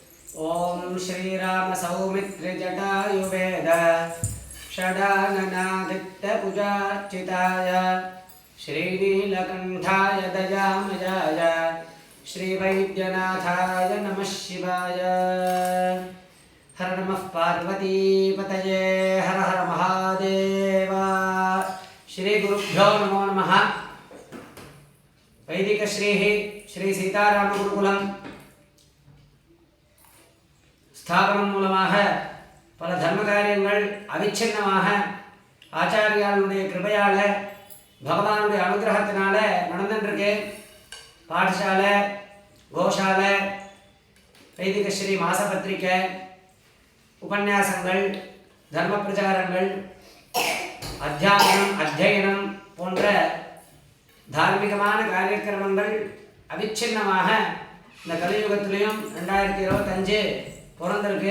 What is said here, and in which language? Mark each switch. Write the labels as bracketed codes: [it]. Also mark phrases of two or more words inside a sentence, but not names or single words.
[sa] ओम श्रीराम सौमित्र जटायुवेद षडाननादित्य पूजार्चिताय श्रीनीलकंठाय दयामयाय श्रीवैद्यनाथाय नमः शिवाय। हर नमः पार्वतीपतये हर हर महादेव। श्री गुरुभ्यो नमो नमः। [ta] वैदिक श्री सीताराम गुरुकुलम ஸ்தாபனம் மூலமாக பல தர்ம காரியங்கள் அவிச்சின்னமாக ஆச்சாரியாளுடைய கிருபையால் பகவானுடைய அனுகிரகத்தினால நடந்துருக்கு. பாடசாலை, கோஷாலை, வைதிக ஸ்ரீ மாசபத்திரிகை, உபன்யாசங்கள், தர்ம பிரச்சாரங்கள், அத்தியனம் போன்ற தார்மீகமான காரியக்கிரமங்கள் அவிச்சின்னமாக இந்த கலியுகத்திலையும் 2025 பிறந்திருக்கு.